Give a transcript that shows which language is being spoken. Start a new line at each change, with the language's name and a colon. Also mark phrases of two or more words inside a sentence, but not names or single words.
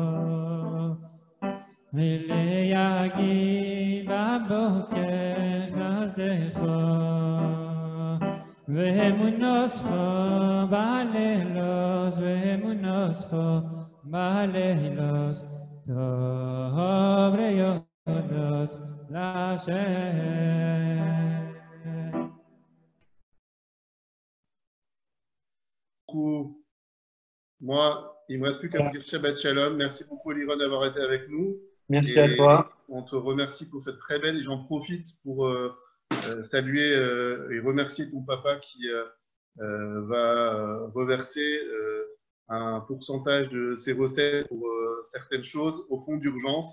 Hebrew: וליגיד בבוקר חסדך, ואמונתך בלילות, ואמונתך בלילות, טוב להודות להשם.
French: Moi, il ne me reste plus qu'à vous dire
Hebrew: שבת שלום.
French: Merci beaucoup, Eliron, d'avoir été avec nous. Merci à toi. On te remercie pour cette très belle, et j'en profite pour saluer et remercier ton papa qui va reverser un pourcentage de ses recettes pour certaines choses au fonds d'urgence.